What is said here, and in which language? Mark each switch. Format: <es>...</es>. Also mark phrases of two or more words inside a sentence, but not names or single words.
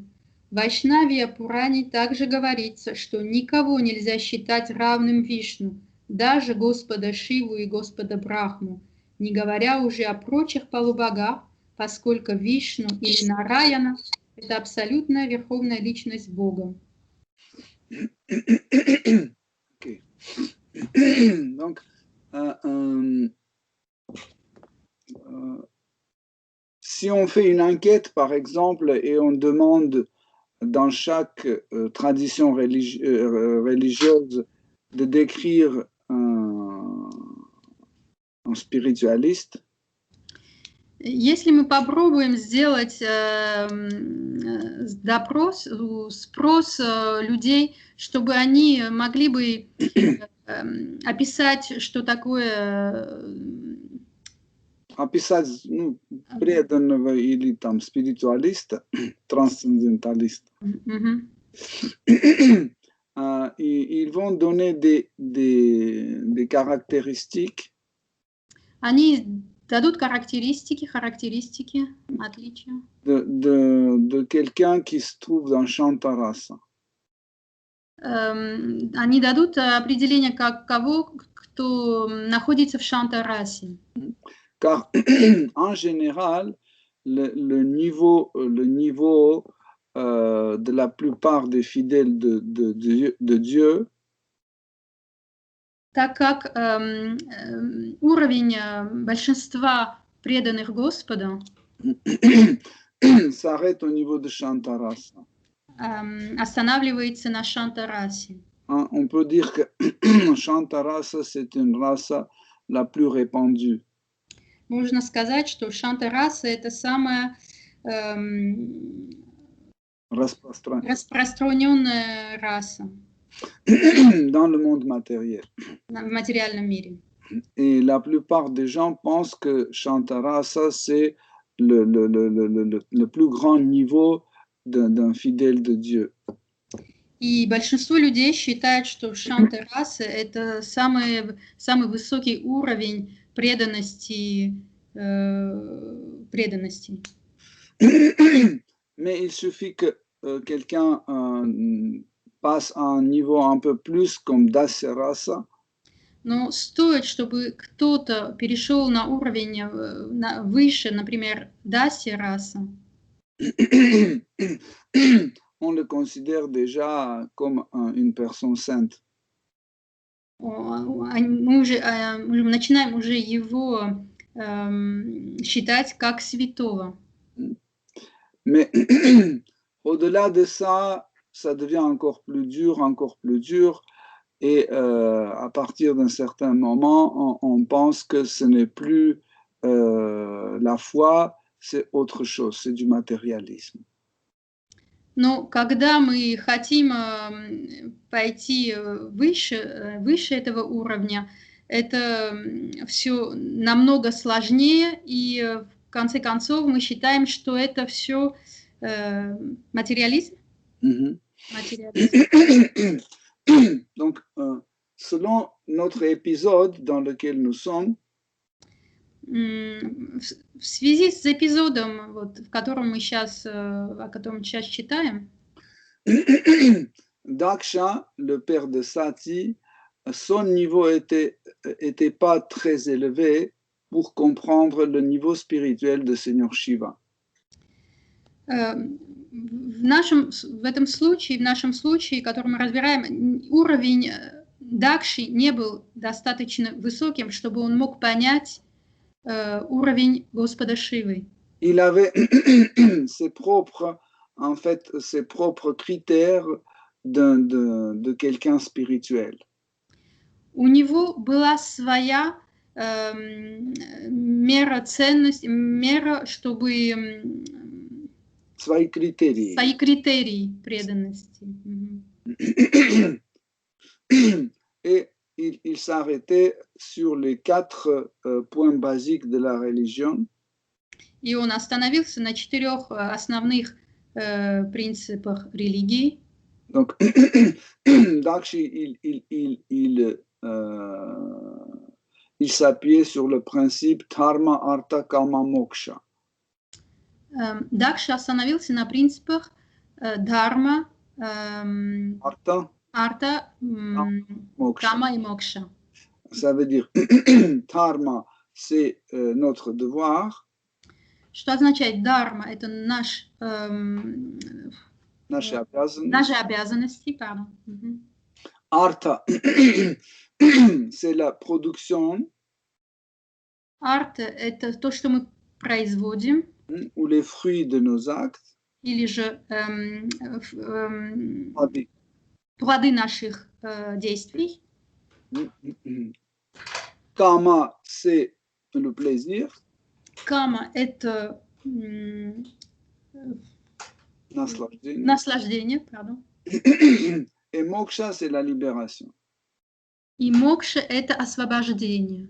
<ru>В Вайшнавия Пуране также говорится, что никого нельзя считать равным Вишну, даже Господа Шиву и Господа Брахму, не говоря уже о прочих полубогах, поскольку Вишну или Нараяна – это абсолютная верховная личность Бога. Okay.</ru> <fr>Donc, si on fait une enquête, par exemple, et on demande dans chaque tradition religieuse de décrire un spiritualiste,</fr> <ru>Если мы попробуем сделать спрос людей, чтобы они могли бы описать, что такое... Описать преданного или там спиритуалиста, трансценденталиста.</ru> <fr>Et ils vont donner des caractéristiques.</fr> <ru>Они дадут характеристики, отличия.</ru> <fr>De quelqu'un qui se trouve dans Shantarasa.</fr> <ru>Они дадут определение как кого, кто находится в Шантарасе.</ru> <fr>Car en général, le niveau de la plupart des fidèles de Dieu,</fr> <ru>так как уровень большинства преданных Господу</ru> <fr>s'arrête au niveau de Shantarasa.</fr> <ru>Останавливается на Шантарасе.</ru> <fr>On peut dire que Shantarasa, c'est une rasa la plus répandue.</fr> <ru>Можно сказать, что Шантараса – это самая распространенная раса</ru> <fr>dans le monde matériel.</fr> <ru>В материальном мире.</ru> <fr>Et la plupart des gens pensent que Shantarasa, c'est le plus grand niveau d'un fidèle de Dieu.</fr> <ru>И большинство людей считают, что Шантараса – это самый высокий уровень преданности.</ru> <fr>Mais il suffit que quelqu'un passe à un niveau un peu plus comme Dasya-rasa.</fr> <ru>Но стоит, чтобы кто-то перешел на уровень выше, например, Дасya-раса.</ru> <fr>On le considère déjà comme une personne sainte.</fr> <ru>Мы начинаем уже его считать как святого.</ru> <fr>Mais au-delà de ça, ça devient encore plus dur. Et à partir d'un certain moment, on pense que ce n'est plus la foi, c'est autre chose, c'est du matérialisme.</fr> <ru>Но когда мы хотим пойти выше этого уровня, это все намного сложнее, и в конце концов мы считаем, что это все материализм.</ru> <fr>Donc, selon notre épisode dans lequel nous sommes,</fr> <ru>в связи с эпизодом, вот, о котором мы сейчас читаем,</ru> <fr>Daksha, le père de Sati, son niveau était pas très élevé pour comprendre le niveau spirituel de Seigneur Shiva.</fr> <ru>В нашем случае, который мы разбираем, уровень Дакши не был достаточно высоким, чтобы он мог понять уровень Господа Шивы.</ru> <fr>Il avait ses propres critères de quelqu'un spirituel.</fr> <ru>У него была своя мера ценности, чтобы свои критерии. свои критерии преданности. Мгм.</ru> <fr>Et il s'arrêtait sur les 4 points basiques de la religion.</fr> <ru>И он остановился на 4 основных принципах религии.</ru> <fr>Donc, Dakshi, il s'appuyait sur le principe Dharma, Artha, Kama, Moksha.</fr> <ru>Дакша остановился на принципах дхарма,</ru> <fr>Artha,</fr> <ru>арта,</ru> <fr>Moksha.</fr> <ru>кама и мокша.</ru> <fr>Ça veut dire Dharma, c'est notre devoir.</fr> <ru>Что означает дхарма? Это наши обязанности.</ru> <fr>Pardon. Artha, c'est la production.</fr> <ru>Арта – это то, что мы производим.</ru> <fr>Ou les fruits de nos actes.</fr> <ru>Или же плоды наших действий.</ru> <fr>Kama, c'est le plaisir.</fr> <ru>Кама – это наслаждение,</ru> <fr>pardon. Et moksha, c'est la libération.</fr> <ru>И мокша – это освобождение.</ru>